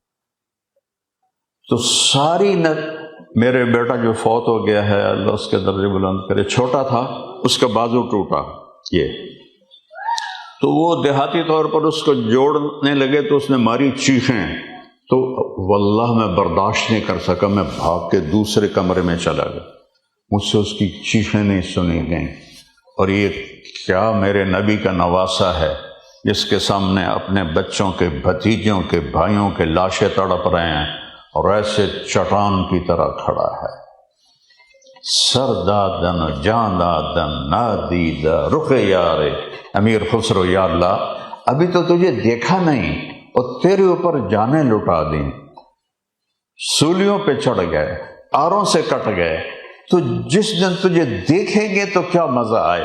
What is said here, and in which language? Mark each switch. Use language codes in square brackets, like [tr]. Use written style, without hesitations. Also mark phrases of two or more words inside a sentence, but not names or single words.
[ur] تو ساری میرے بیٹا جو فوت ہو گیا ہے اللہ اس کے درجے بلند کرے، چھوٹا تھا، اس کا بازو ٹوٹا، یہ تو وہ دیہاتی طور پر اس کو جوڑنے لگے تو اس نے ماری چیخیں، تو واللہ میں برداشت نہیں کر سکا، میں بھاگ کے دوسرے کمرے میں چلا گیا، مجھ سے اس کی چیخیں نہیں سنی گئیں۔ اور یہ کیا میرے نبی کا نواسا ہے جس کے سامنے اپنے بچوں کے بھتیجوں کے بھائیوں کے لاشیں تڑپ رہے ہیں اور ایسے چٹان کی طرح کھڑا ہے۔ [fa] سر دادن جان دادن نادیدہ رخ یار [ur] امیر خسرو، یا اللہ ابھی تو تجھے دیکھا نہیں اور تیرے اوپر جانیں لٹا دیں، سولیوں پہ چڑھ گئے، آروں سے کٹ گئے، تو جس دن تجھے دیکھیں گے تو کیا مزہ آئے۔